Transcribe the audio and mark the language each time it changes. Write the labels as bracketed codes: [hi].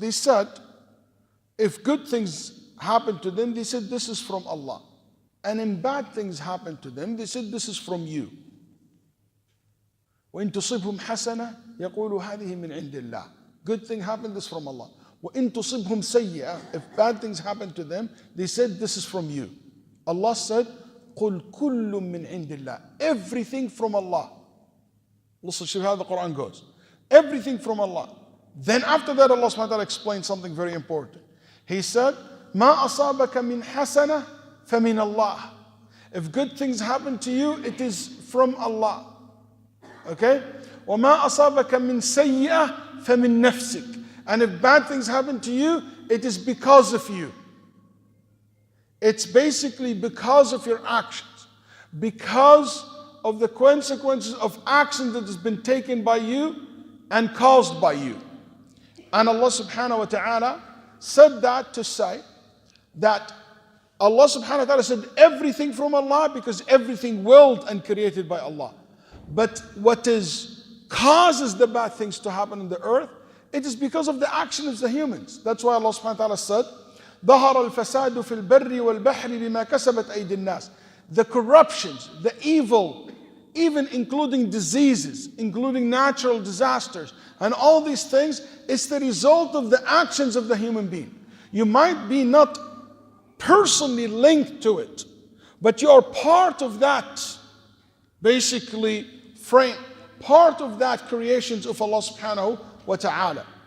[en] They said, if good things happen to them, they said this is from Allah. And when bad things happen to them, they said this is from you. [ar] وَإِن تُصِبْهُمْ حَسَنَةً يَقُولُوا هَذِهِ مِنْ عِنْدِ اللَّهِ. [en] Good thing happened, this is from Allah. [ar] وَإِن تُصِبْهُمْ سَيِّئَةً. [en] If bad things happen to them, they said this is from you. Allah said, [ar] قُلْ كُلٌّ مِنْ عِنْدِ اللَّهِ. [en] Everything from Allah. Listen to how the Quran goes. Everything from Allah. Then after that, Allah subhanahu wa ta'ala explained something very important. He said, [ar] مَا أَصَابَكَ مِنْ حَسَنَةٍ فَمِنَ اللَّهِ. [en] If good things happen to you, it is from Allah. Okay? [ar] وَمَا أَصَابَكَ مِنْ سَيِّئَةٍ فَمِنْ نَفْسِكَ. [en] And if bad things happen to you, it is because of you. It's basically because of your actions. Because of the consequences of action that has been taken by you and caused by you. And Allah subhanahu wa ta'ala said that to say that Allah subhanahu wa ta'ala said everything from Allah because everything willed and created by Allah. But what causes the bad things to happen on the earth, it is because of the action of the humans. That's why Allah subhanahu wa ta'ala said, [ar] ظهر الفساد في البر والبحر بما كسبت أيدي الناس. [en] The corruptions, the evil, even including diseases, including natural disasters, and all these things, it's the result of the actions of the human being. You might be not personally linked to it, but you are part of that, basically, frame, part of that creations of Allah subhanahu wa ta'ala.